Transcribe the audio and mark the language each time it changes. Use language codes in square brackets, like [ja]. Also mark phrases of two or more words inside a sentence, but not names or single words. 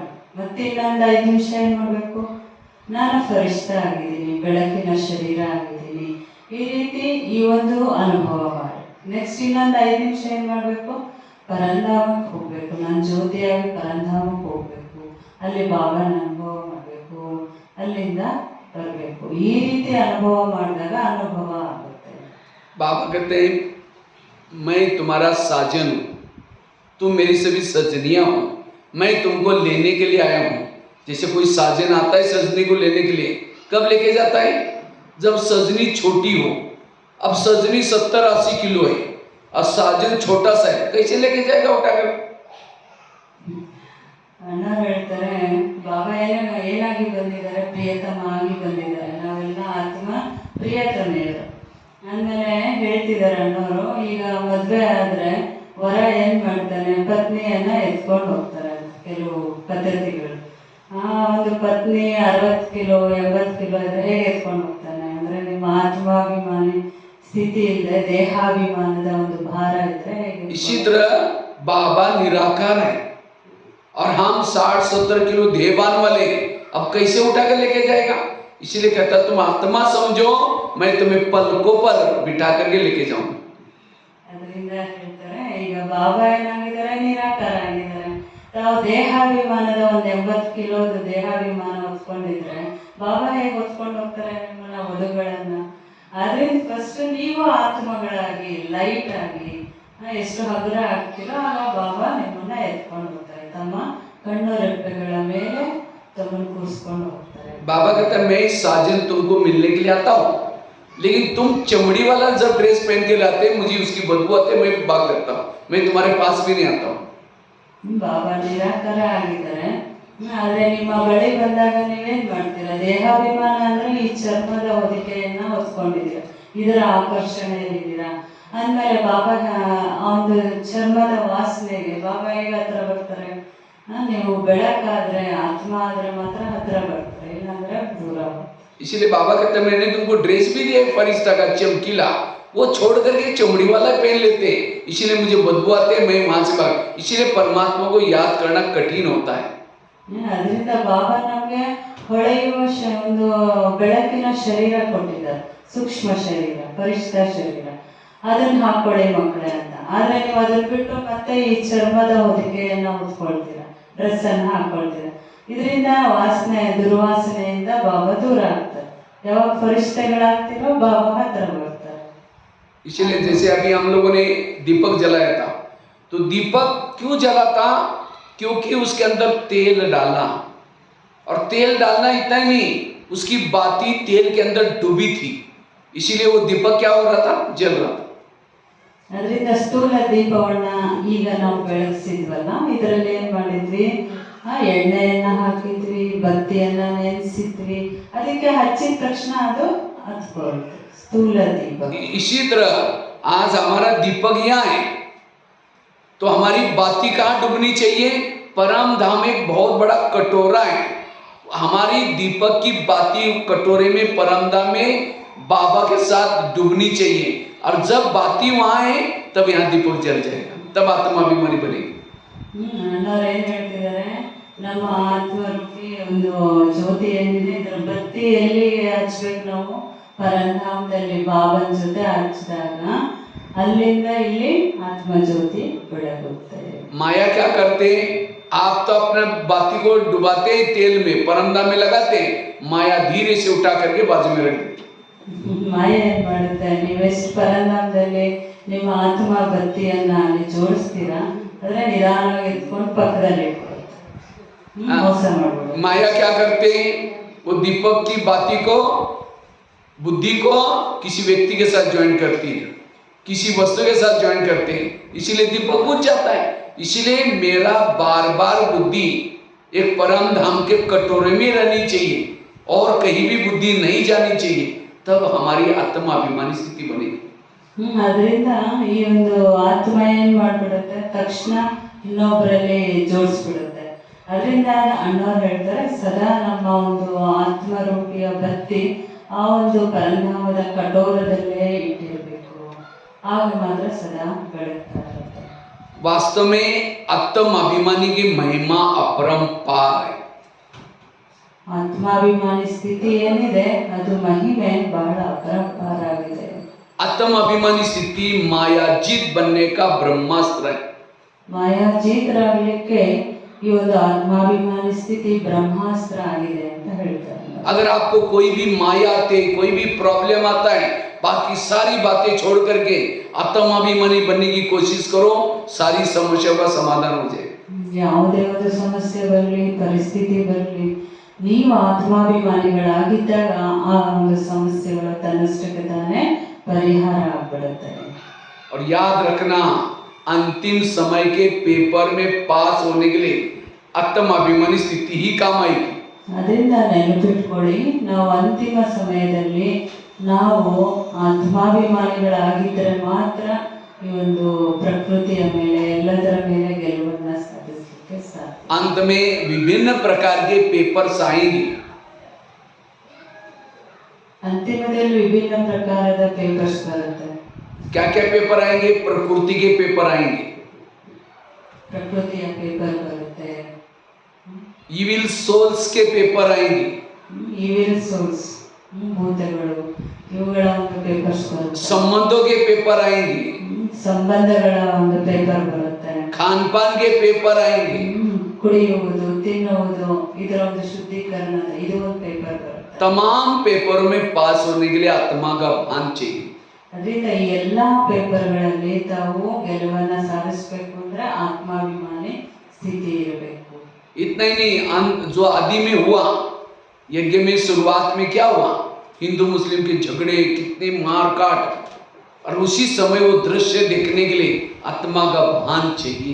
[kn] ಮತ್ತೆ ಇನ್ನೊಂದು 5 ನಿಮಿಷ ಏನು ಮಾಡಬೇಕು, ನಾನು ಫರಿಷ್ಠ ಆಗಿದ್ದೀನಿ, ಬೆಳಕಿನ ಶರೀರ ಆಗಿದ್ದೀನಿ, ಈ ರೀತಿ ಈ ಒಂದು ಅನುಭವ ಮಾಡಿ. ನೆಕ್ಸ್ಟ್ ಇನ್ನೊಂದು 5 ನಿಮಿಷ ಏನು ಮಾಡಬೇಕು, ಪರಂಧಾಮಕ್ಕೆ ಹೋಗಬೇಕು, ನಾನು ಜ್ಯೋತಿಯಾಗಿ ಪರಂಧಾಮಕ್ಕೆ ಹೋಗಬೇಕು, ಅಲ್ಲಿ ಬಾಬಾನ ಅನುಭವ ಮಾಡಬೇಕು, ಅಲ್ಲಿಂದ ಬರಬೇಕು. ಈ ರೀತಿ ಅನುಭವ ಮಾಡಿದಾಗ ಅನುಭವ ಆಗುತ್ತೆ. [hi] बाबा कहते हैं मैं तुम्हारा साजन हूँ, तुम मेरी सभी सजनियाँ हो, मैं तुमको लेने के लिए आया हूँ। जैसे कोई साजन आता है सजनी को लेने के लिए, कब लेके जाता है, जब सजनी छोटी हो। अब सजनी 70-80 किलो है और साजन छोटा सा है, कैसे लेके जाएगा उठाकर। [kn] ಅಣ್ಣ ಹೇಳ್ತಾರೆ, ಬಾಬಾ ಏನಾಗಿ ಬಂದಿದ್ದಾರೆ, ಪ್ರಿಯತಮ ಆಗಿ ಬಂದಿದ್ದಾರೆ. ನಾವೆಲ್ಲ ಆತ್ಮ ಪ್ರಿಯತಮೆಯರು. ಆಮೇಲೆ ಹೇಳ್ತಿದ್ದಾರೆ ಅಣ್ಣವರು, ಈಗ ಮದುವೆ ಆದರೆ ವರ ಏನು ಮಾಡ್ತಾನೆ, ಪತ್ನಿಯನ್ನು ಎತ್ಕೊಂಡು ಹೋಗ್ತಾರೆ. ಕೆಲವು ಪದ್ಧತಿಗಳು, ಒಂದು ಪತ್ನಿ 60 ಕಿಲೋ 80 ಕಿಲೋ ಇದ್ರೆ ಹೇಗೆ ಎತ್ಕೊಂಡು ಹೋಗ್ತಾನೆ ಅಂದರೆ, ನಿಮ್ಮ ಆತ್ಮಾಭಿಮಾನಿ ಸ್ಥಿತಿ ಇಲ್ಲದೆ ದೇಹಾಭಿಮಾನದ ಒಂದು ಭಾರ ಇದ್ರೆ ಹೇಗೆ. [hi] इसी तरह बाबा निराकार है और हम 60-70 किलो देहबान वाले, अब कैसे उठा कर लेके जाएगा। इसलिए कहता तुम आत्मा समझो, मैं तुम्हें पलकों पर बिठा करके लेके जाऊं। [kn] ಅದರಿಂದ ಹೇಳ್ತಾರೆ, ಈಗ ಬಾಬಾ ಏನಾಗಿದ್ದಾರೆ, ನಿರಾಕಾರ ಆಗಿದ್ದಾರೆ. ತಾವು ದೇಹಾಭಿಮಾನದ ಒಂದು 80 ಕಿಲೋದ ದೇಹಾಭಿಮಾನ ಹೊತ್ಕೊಂಡಿದ್ರೆ ಬಾಬಾ ಹೇಗೆ ಹೊತ್ಕೊಂಡು ಹೋಗ್ತಾರೆ ನಿಮ್ಮನ್ನ ವಧುಗಳನ್ನ. ಆದ್ರಿಂದ ಫಸ್ಟ್ ನೀವು ಆತ್ಮಗಳಾಗಿ ಲೈಟ್ ಆಗಿ ಎಷ್ಟು ಹಗುರ ಆಗ್ತೀರೋ ಆಗ ಬಾಬಾ ನಿಮ್ಮನ್ನ ಎತ್ಕೊಂಡು ಹೋಗ್ತಾರೆ. ತಮ್ಮ ಕಣ್ಣು ರೆಪ್ಪೆಗಳ ಮೇಲೆ ತಮ್ಮನ್ನು ಕೂರಿಸ್ಕೊಂಡು ಹೋಗ್ತಾರೆ. [hi] बाबा कहता है मैं साजन तुमको मिलने के लिए आता हूँ, लेकिन तुम चमड़ी वाला जब ड्रेस पहन के लाते मुझे उसकी बदबू आती है, मैं भाग करता हूँ, मैं तुम्हारे पास भी नहीं आता हूँ। [kn] ಬಾಬಾ ನಿರಾಕಾರ ಆಗಿದ್ದಾರೆ. ಆದ್ರೆ ನಿಮ್ಮ ಬಳಿ ಬಂದಾಗ ನೀವೇನ್ ಮಾಡ್ತೀರಾ, ದೇಹಾಭಿಮಾನ ಅಂದ್ರೆ ಈ ಚರ್ಮದ ಹೊದಿಕೆಯನ್ನ ಹೊತ್ಕೊಂಡಿದ್ದೀರಾ, ಇದರ ಆಕರ್ಷಣೆಯಲ್ಲಿದ್ದೀರಾ. ಅಂದಮೇಲೆ ಬಾಬಾ ಒಂದು ಚರ್ಮದ ವಾಸನೆಗೆ ಬಾಬಾ ಹೇಗೆ ಹತ್ರ ಬರ್ತಾರೆ, ನೀವು ಬೆಳಕಾದ್ರೆ ಆತ್ಮ ಆದ್ರೆ ಮಾತ್ರ ಹತ್ರ ಬರ್ತಾರೆ, ಇಲ್ಲಾಂದ್ರೆ ದೂರ. [hi] इसीलिए बाबा कहते हैं मैंने तुमको ड्रेस भी दिया है फरिश्ता का चमकीला, वो छोड़ करके चमड़ी वाला पहन लेते, इसीलिए मुझे बदबू आते हैं, मैं वहां से भाग। इसीलिए परमात्मा को याद करना कठिन होता है। [kn] ಅದರಿಂದ ಬಾಬಾ ನಮಗೆ ಹೊಳೆಯುವ ಒಂದು ಬೆಳಕಿನ ಶರೀರ ಕೊಟ್ಟಿದ್ದಾರೆ, ಸೂಕ್ಷ್ಮ ಶರೀರ, ಪರಿಷ್ಠ ಶರೀರ, ಅದನ್ನ ಹಾಕೊಳ್ಳಿ ಮಕ್ಕಳೇ ಅಂತ. ಆದ್ರೆ ನೀವು ಅದನ್ನ ಬಿಟ್ಟು ಮತ್ತೆ ಈ ಚರ್ಮದ ಹೊದಿಕೆಯನ್ನ ಹೊತ್ಕೊಳ್ತೀರಾ, ಡ್ರೆಸ್ ಅನ್ನ ಹಾಕೊಳ್ತೀರಾ. ಇದರಿಂದ ವಾಸನೆ ದುರ್ವಾಸನೆಯಿಂದ ಬಾಬಾ ದೂರ ಆಗ್ತಾರೆ. ಯಾವಾಗ ಪರಿಷ್ಠಗಳಾಗ್ತಿರೋ ಬಾಬಾ ಹತ್ರ ಬರ್ತಾರೆ. [hi] इसलिए जैसे अभी हम लोगों ने दीपक जलाया था, तो दीपक क्यों जला था, क्योंकि उसके अंदर तेल डाला, और तेल डालना इतना ही नहीं, उसकी बाती तेल के अंदर डूबी थी, इसीलिए वो दीपक क्या हो रहा था, जल रहा था। [kn] ಅದರಿಂದ ಸ್ಥೂಲ ದೀಪವನ್ನ ಈಗ ನಾವು ಬೆಳಗಿಸಿದ್ವಲ್ಲ, ಇದರಲ್ಲಿ ಏನ್ ಮಾಡಿದ್ವಿ, ಎಣ್ಣೆಯನ್ನ ಹಾಕಿದ್ವಿ, ಬತ್ತಿಯನ್ನ ನೆನೆಸಿದ್ವಿ, ಅದಕ್ಕೆ ಹಚ್ಚಿದ ತಕ್ಷಣ ಅದು ಹತ್ಕೊಳ್ತು, ಸ್ಥೂಲ ದೀಪ. [hi] इसी तरह आज हमारा दीपक यहाँ है, तो हमारी बाती कहाँ डूबनी चाहिए, परम धाम एक बहुत बड़ा कटोरा है, हमारी दीपक की बाती कटोरे में परम धाम में बाबा के साथ डूबनी चाहिए। और जब बाती वहाँ है तब यहाँ दीपक जल जाएगा, तब आत्माभिमानी बनेगी। [kn] ಅಣ್ಣವ್ರು ಏನ್ ಹೇಳ್ತಿದ್ದಾರೆ, ನಮ್ಮ ಆತ್ಮರೂಪಿ ಒಂದು ಜ್ಯೋತಿ ಏನಿದೆ, ಇದರ ಬತ್ತಿ ಎಲ್ಲಿ ಹಚ್ಬೇಕು ನಾವು, ಪರಂಧಾಮದಲ್ಲಿ ಬಾಬನ್ ಜೊತೆ ಹಚ್ಚಿದಾಗ ಅಲ್ಲಿಂದ ಇಲ್ಲಿ ಆತ್ಮಜ್ಯೋತಿ ಬೆಳಗುತ್ತೆ. [hi] माया क्या करते हैं, आप तो अपने बाती को डुबाते हैं तेल में, परमधाम में लगाते हैं, माया धीरे से उठा करके बाजू में रख देती. [kn] ಮಾಯೆ ಏನ್ ಮಾಡುತ್ತೆ, ನೀವೆಷ್ಟು ಪರಂಧಾಮದಲ್ಲಿ ನಿಮ್ಮ ಆತ್ಮ ಬತ್ತಿಯನ್ನ ಅಲ್ಲಿ ಜೋಡಿಸ್ತೀರಾ, ಆದ್ರೆ ನಿಧಾನವಾಗಿ ಎತ್ಕೊಂಡು ಪಕ್ಕದಲ್ಲಿ ಇಟ್ಕೊಳುತ್ತೆ. ಮೋಸ ಮಾಡ್ಬೋದು. [hi] माया क्या करते हैं, वो दीपक की बाती को, बुद्धि को किसी व्यक्ति के साथ ज्वाइन करती है, किसी वस्तु के साथ ज्वाइन करते हैं, इसीलिए दीपक बुझ जाता है. इसलिए मेरा बार बार बुद्धि एक परम धाम के कटोरे में रहनी चाहिए और कहीं भी बुद्धि नहीं जानी चाहिए, तब हमारी आत्माभिमानी स्थिति बनेगी. [kn] ಅದರಿಂದ ಈ ಒಂದು ಆತ್ಮ ಏನ್ ಮಾಡ್ಬಿಡುತ್ತೆ, ತಕ್ಷಣ ಇನ್ನೊಬ್ಬರಲ್ಲಿ ಜೋಡಿಸ್ಬಿಡುತ್ತೆ. ಅದರಿಂದ ಅಣ್ಣವ್ರು ಹೇಳ್ತಾರೆ, ಸದಾ ನಮ್ಮ ಒಂದು ಆತ್ಮರೂಪಿಯ ಬತ್ತಿ ಆ ಒಂದು ಪರಂಧಾಮದ ಕಟೋರದಲ್ಲೇ ಇಟ್ಟಿರಬೇಕು, ಆಗ ಮಾತ್ರ ಸದಾ ಬೆಳಗ್ತಾ ಇರುತ್ತೆ. [hi] वास्तव में आत्म अभिमानी की महिमा अपरंपार है. [kn] ಆತ್ಮಾಭಿಮಾನಿ ಸ್ಥಿತಿ ಏನಿದೆ ಅದು ಮಹಿಮೆ ಬಹಳ ಅಪರಂಪಾರ ಆಗಿದೆ. [hi] आत्म अभिमानी स्थिति मायाजीत बनने का ब्रह्मास्त्र है. [kn] ಮಾಯಾಜೀತರಾಗಲಿಕ್ಕೆ ಈ ಒಂದು ಆತ್ಮಾಭಿಮಾನಿ ಸ್ಥಿತಿ ಬ್ರಹ್ಮಾಸ್ತ್ರ ಆಗಿದೆ ಅಂತ ಹೇಳ್ತಾರೆ. [hi] अगर आपको कोई भी माया आते, कोई भी प्रॉब्लम आता है, बाकी सारी बातें छोड़ करके आत्माभिमानी बनने की कोशिश करो, सारी समस्या का समाधान हो जाए. [kn] ಯಾವುದೇ ಒಂದು ಸಮಸ್ಯೆ ಬರಲಿ, ಪರಿಸ್ಥಿತಿ ಬರಲಿ, ನೀವು ಆತ್ಮಾಭಿಮಾನಿಗಳಾಗಿದ್ದಾಗ ಆ ಒಂದು ಸಮಸ್ಯೆಗಳು ತನ್ನಷ್ಟಕ್ಕೆ ತಾನೇ ಪರಿಹಾರ ಆಗ್ಬಿಡುತ್ತೆ. [hi] और याद रखना, अंतिम समय के पेपर में पास होने के लिए आत्माभिमानी स्थिति ही काम आएगी. [kn] ಅದರಿಂದ ನೆನಪಿಟ್ಕೊಳ್ಳಿ, ನಾವು ಅಂತಿಮ ಸಮಯದಲ್ಲಿ ನಾವು ಆತ್ಮಾಭಿಮಾನಿಗಳಾಗಿದ್ದರೆ ಮಾತ್ರ ಈ ಒಂದು ಪ್ರಕೃತಿಯ ಮೇಲೆ, ಎಲ್ಲದರ ಮೇಲೆ ಗೆಲುವನ್ನು ಸಾಧಿಸಲಿಕ್ಕೆ ಸಾಧ್ಯ. [hi] अंत में विभिन्न प्रकार के पेपर्स आएंगे. [kn] ಅಂತಿಮದಲ್ಲಿ ವಿಭಿನ್ನ ಪ್ರಕಾರದ ಪೇಪರ್ಸ್ ಬರುತ್ತೆ. [hi] क्या क्या पेपर आएंगे? प्रकृति के पेपर आएंगे, [kn] ಪ್ರಕೃತಿಯ ಪೇಪರ್ ಬರುತ್ತೆ, [en] evil souls [hi] के पेपर आएंगे, [en] evil souls [kn] ಭೂತಗಳು ಇವುಗಳ ಒಂದು ಪೇಪರ್ಸ್ ಬರುತ್ತೆ, [hi] संबंधों के पेपर आएंगे, [kn] ಸಂಬಂಧಗಳ ಒಂದು ಪೇಪರ್ ಬರುತ್ತೆ, [hi] खान पान के पेपर आएंगे. [kn] ಕುಡಿಯುವುದು, ತಿನ್ನುವುದು, ಇದರ ಒಂದು ಶುದ್ಧೀಕರಣ, ಇದು ಒಂದು ಪೇಪರ್ ಬರುತ್ತೆ. [hi] तमाम पेपरों में पास होने के लिए आत्मा का भान चाहिए. [kn] ಅದರಿಂದ ಈ ಎಲ್ಲಾ ಪೇಪರ್ಗಳಲ್ಲಿ ತಾವು ಗೆಲುವನ್ನ ಸಾಧಿಸಬೇಕು ಅಂದ್ರೆ ಆತ್ಮಾಭಿಮಾನಿ ಸ್ಥಿತಿ ಇರಬೇಕು. [hi] इतना ही नहीं, जो आदि में हुआ, यज्ञ में शुरुआत में क्या हुआ, हिंदू मुस्लिम के झगड़े, कितने मार काट, और उसी समय वो दृश्य देखने के लिए आत्मा का भान चाहिए.